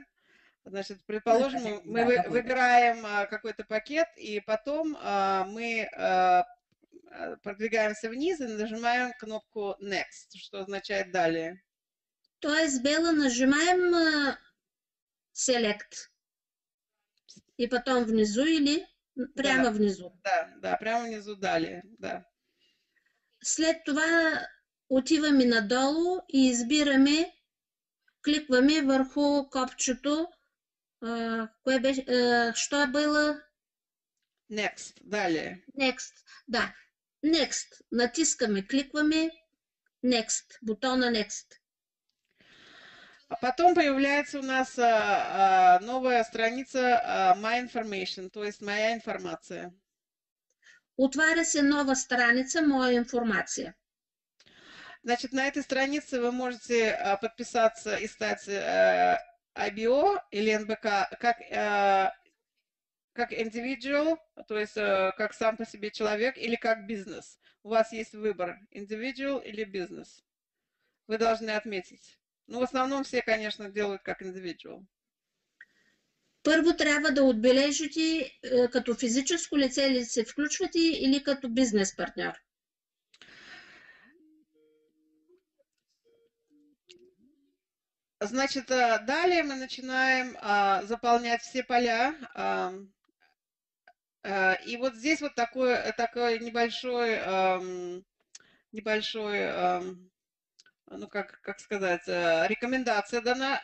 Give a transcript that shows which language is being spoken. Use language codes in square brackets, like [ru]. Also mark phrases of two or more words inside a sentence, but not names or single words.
[ru] Значит, предположим, мы выбираем какой-то пакет, и потом мы продвигаемся вниз и нажимаем кнопку Next, что означает далее. То есть, Белла, нажимаем Select. И потом внизу или прямо внизу? Да, прямо внизу далее, да. [bg] След това отиваме надолу и избираме, кликваме върху копчето. Кое беше? Що е било? [ru] Next, далее. Next, да. Next. [bg] Натискаме, кликваме Next, бутона Next. [ru] А потом появляется у нас новая страница [en] My Information, [ru] то есть моя информация. [bg] Отваря се нова страница Моя информация. [ru] Значит, на этой странице вы можете подписаться и стать IBO или НБК как individual, то есть как сам по себе человек, или как бизнес. У вас есть выбор, individual или бизнес. Вы должны отметить. Ну, в основном все, конечно, делают как individual. [bg] Първо трябва да отбележите като физическо лице ли се включвате или като бизнес партньор. [ru] Значит, далее мы начинаем заполнять все поля. И вот здесь вот такой небольшой, ну как сказать, рекомендация дана.